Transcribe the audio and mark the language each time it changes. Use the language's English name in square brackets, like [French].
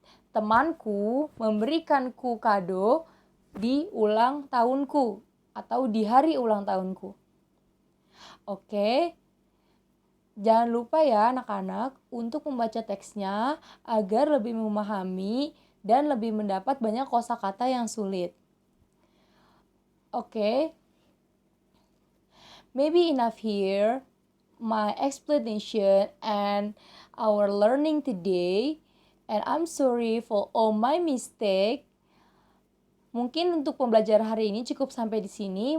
[Indonesian] Temanku memberikanku kado di ulang tahunku atau di hari ulang tahunku. Oke, jangan lupa ya anak-anak untuk membaca teksnya agar lebih memahami dan lebih mendapat banyak kosakata yang sulit. [English] Oke, maybe enough here my explanation and our learning today, and I'm sorry for all my mistake. [Indonesian] Mungkin untuk pembelajaran hari ini cukup sampai di sini.